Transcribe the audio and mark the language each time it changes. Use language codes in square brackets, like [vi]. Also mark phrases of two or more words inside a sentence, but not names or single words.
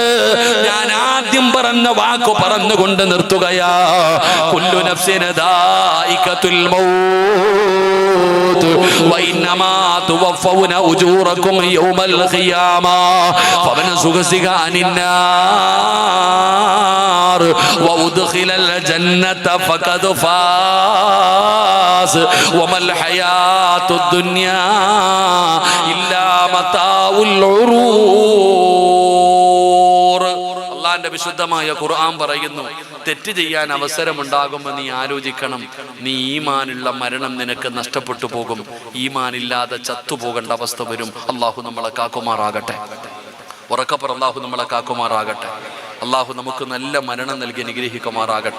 [ml] ഞാൻ ആദ്യം പറഞ്ഞ വാക്കു പറഞ്ഞുകൊണ്ട് നിർത്തുകയാ. [ar] كل نفس ذائقة الموت وإنما توفون أجوركم يوم القيامة فمن زحزح عن الناس النار وأدخل الجنة فقد فاز وما الحياة الدنيا إلا متاع الغرور. [ml] അള്ളാന്റെ വിശുദ്ധമായ ഖുർആൻ പറയുന്നു, തെറ്റ് ചെയ്യാൻ അവസരമുണ്ടാകുമ്പോൾ നീ ആലോചിക്കണം, നീ ഈമാനുള്ള മരണം നിനക്ക് നഷ്ടപ്പെട്ടു പോകും, ഈമാനില്ലാതെ ചത്തുപോകേണ്ട അവസ്ഥ വരും. അള്ളാഹു നമ്മളെ കാക്കുമാറാകട്ടെ. ഉറക്കപ്പുറം അള്ളാഹു നമ്മളെ കാക്കുമാറാകട്ടെ. അള്ളാഹു നമുക്ക് നല്ല മരണം നൽകി അനുഗ്രഹിക്കുമാറാകട്ടെ.